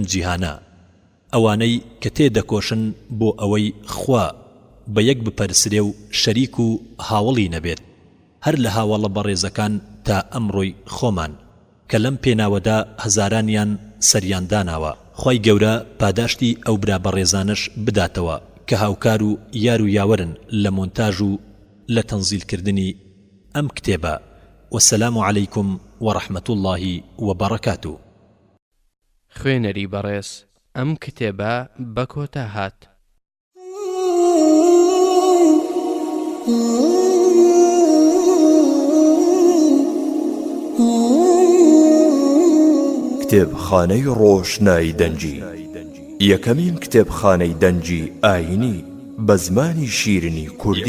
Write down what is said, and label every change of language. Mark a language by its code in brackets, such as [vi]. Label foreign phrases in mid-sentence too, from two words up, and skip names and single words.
[ckb] جیهانە ئەوانەی کە تێدەکۆشن بۆ ئەوەی خوا بە یەک بپەرسرێ و شەریک و هاوڵی نەبێت هەر لە هاوڵە بەڕێزەکان تا ئەمڕۆی خۆمان کە لەم پێناوەدا هەزارانیان سەریان داناوە خوای گەورە پاداشتی ئەو برا بەڕێزانش بداتەوە کە هاوکار و یار و یاوەرن لە مۆنتاژ و لە تەنزیلکردنی ئەم کتێبە [ar] والسلام عليكم ورحمة الله وبركاته. [ckb] خوێنەری بەڕێز ئەم کتێبە بە کۆتا هات. کتێبخانەی ڕۆشنایی دەنجی یەکەمین کتێبخانەی دەنجی ئاینی بە زمانی شیرینی کوردی.